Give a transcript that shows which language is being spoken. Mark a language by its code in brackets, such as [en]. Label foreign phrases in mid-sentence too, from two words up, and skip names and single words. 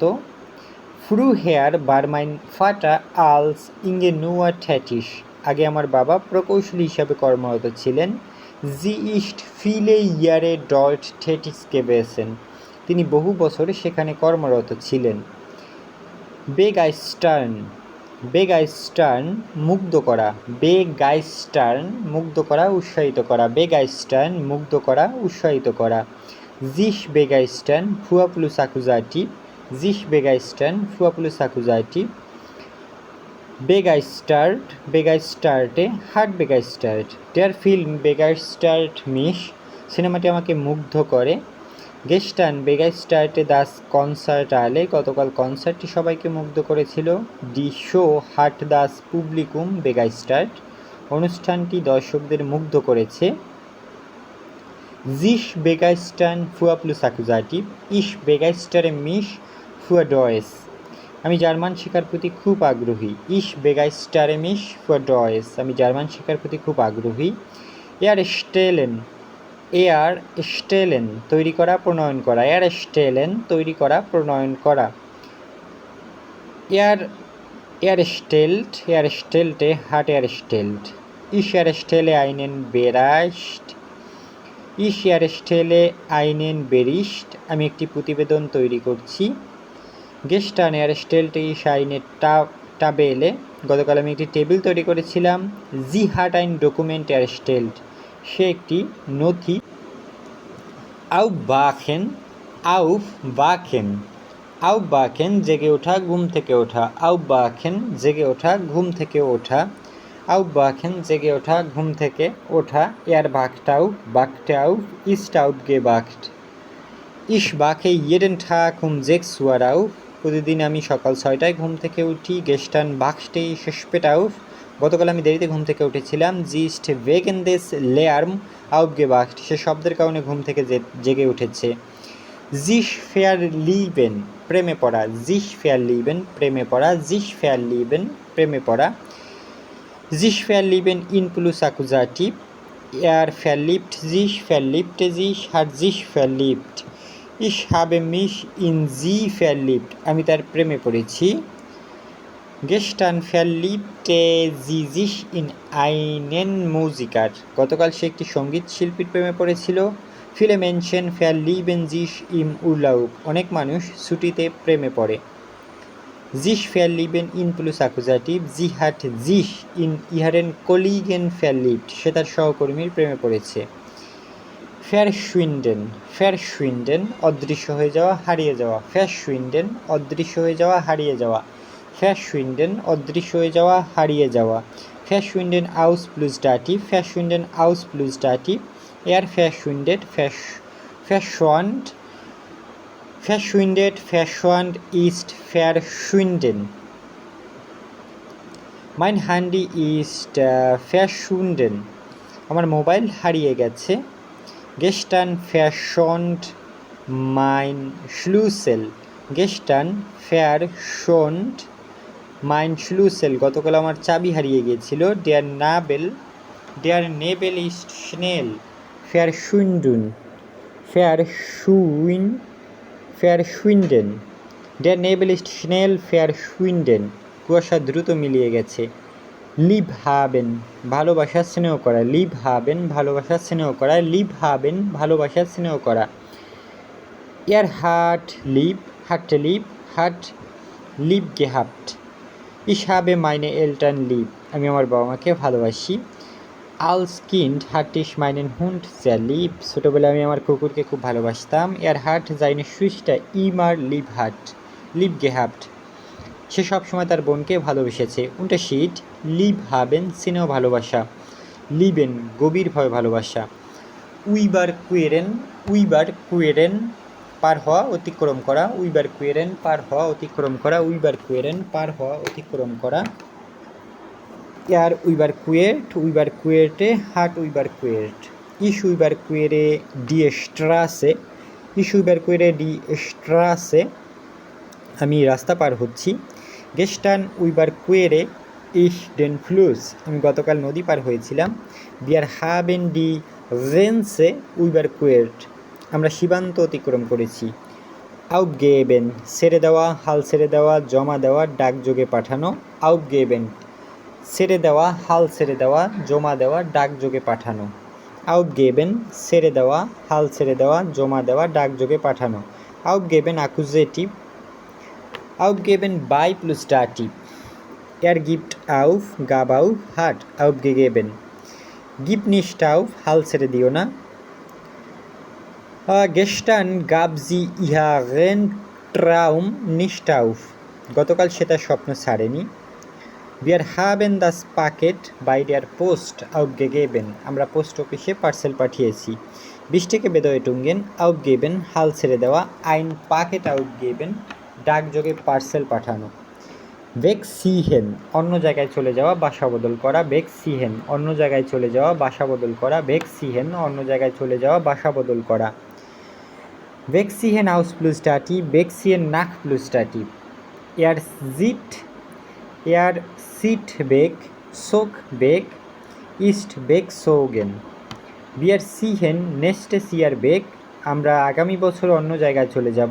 [de] früher war mein Vater als Ingenieur tätig, [bn] আগে আমার বাবা প্রকৌশলী হিসাবে কর্মরত ছিলেন। [de] sie ist viele Jahre dort tätig gewesen, [bn] তিনি বহু বছর সেখানে কর্মরত ছিলেন। [de] begeistern, begeistern [bn] মুগ্ধ করা। begeistern মুগ্ধ করা, উৎসাহিত করা। begeistern মুগ্ধ করা, উৎসাহিত করা। [de] sich begeistern für plus Akkusativ, sich begeistern für plus Akkusativ। begeistert, begeisterte, hat begeistert। der Film begeistert mich, [bn] সিনেমাটি আমাকে মুগ্ধ করে। [de] gestern begeisterte das Konzert alle, [bn] গতকাল কনসার্টটি সবাইকে মুগ্ধ করেছিল। [de] die Show hat das Publikum begeistert, [bn] অনুষ্ঠানটি দর্শকদের মুগ্ধ করেছে। [de] sich begeistern für plus Akkusativ, ich begeistere mich für Deutsch, [bn] আমি জার্মান শেখার প্রতি খুব আগ্রহী। [de] ich begeistere mich für Deutsch, [bn] আমি জার্মান শেখার প্রতি খুব আগ্রহী। erstellen, erstellen তৈরি করা, প্রণয়ন করা। erstellen তৈরি করা, প্রণয়ন করা। [de] erstellt, erstellte, hat erstellt। ich erstelle einen Bericht, ich erstelle einen Bericht, [bn] আমি একটি প্রতিবেদন তৈরি করছি। [de] gestern erstellte ich eine Tabelle, [bn] গতকাল আমি একটি টেবিল তৈরি করেছিলাম। [de] sie hat ein Dokument erstellt, [bn] সে একটি নথি। aufwachen, aufwachen, aufwachen জেগে ওঠা, ঘুম থেকে ওঠা। aufwachen জেগে ওঠা, ঘুম থেকে ওঠা। aufwachen জেগে ওঠা, ঘুম থেকে ওঠা। [de] wacht auf, wachte auf, ist aufgewacht। Ich wache jeden Tag um 6 Uhr auf. [bn] প্রতিদিন আমি সকাল 6টায় ঘুম থেকে উঠি। [de] Gestern wachte ich spät auf. [bn] গতকাল আমি দেরিতে ঘুম থেকে উঠেছিলাম। [de] Sie ist wegen des Lärm aufgewacht. [bn] সে শব্দের কারণে ঘুম থেকে জেগে উঠেছে। [de] sich verlieben [bn] প্রেমে পড়া, [de] sich verlieben [bn] প্রেমে পড়া, [de] sich verlieben [bn] প্রেমে পড়া, [de] sich verlieben in plus Akkusativ, verliebt sich, verliebte sich, hat sich verliebt, ich habe mich in sie verliebt [bn] আমি তার প্রেমে পড়েছি। [de] gestern verliebte sie sich in einen Musiker [bn] গতকাল সে একটি সঙ্গীত শিল্পীর প্রেমে পড়েছিল। [de] viele Menschen verlieben sich im Urlaub [bn] অনেক মানুষ ছুটিতে প্রেমে পড়ে। [de] sich verlieben in plus Akkusativ, sie hat sich in ihren Kollegen verliebt [bn] সে তার সহকর্মীর প্রেমে পড়েছে। verschwinden verschwinden অদৃশ্য হয়ে যাওয়া, হারিয়ে যাওয়া, verschwinden অদৃশ্য হয়ে যাওয়া, হারিয়ে যাওয়া, verschwinden অদৃশ্য হয়ে যাওয়া, হারিয়ে যাওয়া, [de] verschwinden aus plus Dativ, verschwinden aus plus Dativ, verschwindet, verschwand, verschwindet, verschwand ist verschwinden. Mein Handy ist verschwunden [bn] আমার মোবাইল হারিয়ে গেছে। [de] gestern verschwand mein Schlüssel gestern verschwand mein Schlüssel [bn] গতকাল আমার চাবি হারিয়ে গিয়েছিল। [de] der Nebel ist schnell verschwinden verschwinden der Nebel ist schnell verschwinden [bn] কুয়াশা দ্রুত মিলিয়ে গেছে। [de] lieb haben [bn] ভালোবাসা স্নেহ করা, [de] lieb haben [bn] ভালোবাসা স্নেহ করা, [de] lieb haben [bn] ভালোবাসা স্নেহ করা। [de] hat lieb gehabt, ich habe meine Eltern lieb [bn] আমি আমার বাবা মাকে ভালোবাসি। [de] als Kind hatte ich meinen Hund sehr lieb [bn] ছোটবেলায় আমি আমার কুকুরকে খুব ভালোবাসতাম। [de] hat seine Schwester immer lieb gehabt [bn] সে সবসময় তার বোনকে ভালোবেসেছে। [de] Unterschied lieb haben [bn] স্নেহ ভালোবাসা, lieben গভীরভাবে ভালোবাসা। überqueren পার হওয়া অতিক্রম করা, überqueren পার হওয়া অতিক্রম করা, überqueren পার হওয়া অতিক্রম করা। [de] überquerte hat überquert, ich überquere die Straße, ich überquere die Straße [bn] আমি রাস্তা পার হচ্ছি। [de] gestern überquere ich den Fluss [bn] আমি গতকাল নদী পার হয়েছিলাম। [de] wir haben die Grenze überquert [bn] আমরা সীমান্ত অতিক্রম করেছি। aufgeben ছেড়ে দেওয়া, হাল ছেড়ে দেওয়া, জমা দেওয়া, ডাকযোগে পাঠানো। aufgeben ছেড়ে দেওয়া, হাল ছেড়ে দেওয়া, জমা দেওয়া, ডাকযোগে পাঠানো। aufgeben ছেড়ে দেওয়া, হাল ছেড়ে দেওয়া, জমা দেওয়া, ডাকযোগে পাঠানো। [de] aufgeben Akkusativ, aufgeben by plus Dativ, gibt auf, gab auf, hat aufgegeben, gib nicht auf [bn] হাল ছেড়ে দিও না। [de] gestern gab sie ihren Traum nicht auf [bn] গতকাল সে তার স্বপ্ন ছাড়েনি। [de] wir haben das Paket bei der Post aufgegeben [bn] আমরা পোস্ট অফিসে পার্সেল পাঠিয়েছি। [de] bisteke bedeutungen aufgeben [bn] হাল ছেড়ে দেওয়া, [de] ein Paket aufgeben [bn] ডাকযোগে পার্সেল পাঠানো। wegziehen অন্য জায়গায় চলে যাওয়া, বাসা বদল করা, wegziehen অন্য জায়গায় চলে যাওয়া, বাসা বদল করা, wegziehen অন্য জায়গায় চলে যাওয়া, বাসা বদল করা। [de] wegziehen aus plus Dativ, wegziehen nach plus Dativ, zieht weg, zog weg, ist wegzogen, wir ziehen nächstes Jahr weg [bn] আমরা আগামী বছর অন্য জায়গায় চলে যাব।